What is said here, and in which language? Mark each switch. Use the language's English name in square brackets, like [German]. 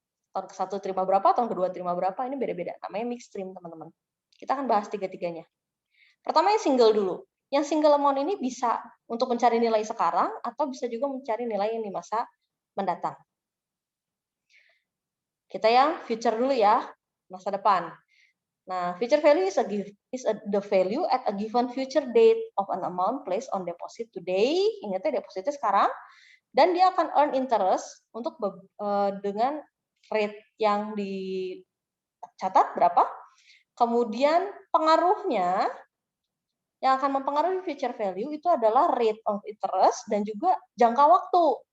[Indonesian] Tahun ke-1 terima berapa, tahun kedua terima berapa, ini beda-beda. Namanya mixed stream, teman-teman. Kita akan bahas tiga-tiganya. Pertama yang single dulu. Yang single amount ini bisa untuk mencari nilai sekarang, atau bisa juga mencari nilai yang di masa mendatang. Kita yang future dulu ya, masa depan. [English] Nah, future value is the value at a given future date of an amount placed on deposit today. [Indonesian] Ingatnya depositnya sekarang, dan dia akan earn interest untuk dengan rate yang dicatat berapa. Kemudian pengaruhnya yang akan mempengaruhi future value itu adalah rate of interest dan juga jangka waktu.